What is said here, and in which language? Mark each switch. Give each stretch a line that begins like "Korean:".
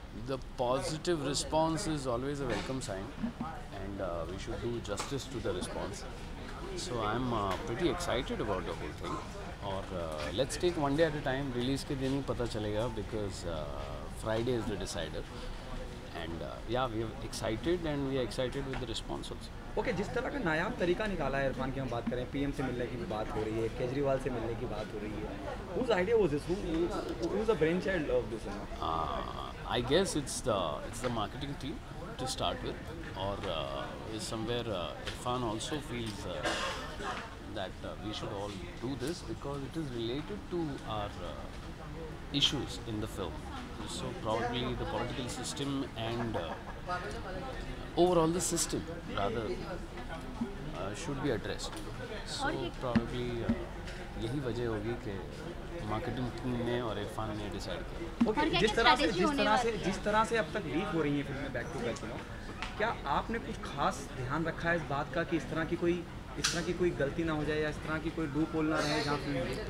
English: The positive response is always a welcome sign, and we should do justice to the response. So I'm pretty excited about the whole thing. और let's take one day at a time. Release
Hindi: के दिन ही पता चलेगा
English: because Friday is the decider. And yeah, we are excited and we are excited with the response also.
Hindi: Okay, जिस तरह का नायाब तरीका निकाला है इरफान की हम बात करें, पीएम से मिलने की भी बात हो रही है, केजरीवाल से मिलने की बात हो रही है.
English: Whose idea was this? Who was the brainchild of this? I guess it's the marketing team to start with, or somewhere Irfan also feels that we should all do this because it is related to our issues in the film. So probably the political system and overall the system rather should be addressed. So probably
Hindi: यही वजह होगी कि marketing team ने और इरफान ने decide किया. Okay, जिस तरह से अब तक लीक हो रही है फिल्में बैक टू बैक, क्या आपने कुछ खास ध्यान रखा है इस बात का कि इस तरह की कोई गलती ना हो जाए या इस तरह की कोई लूप होल ना रहे जहाँ फिल्म?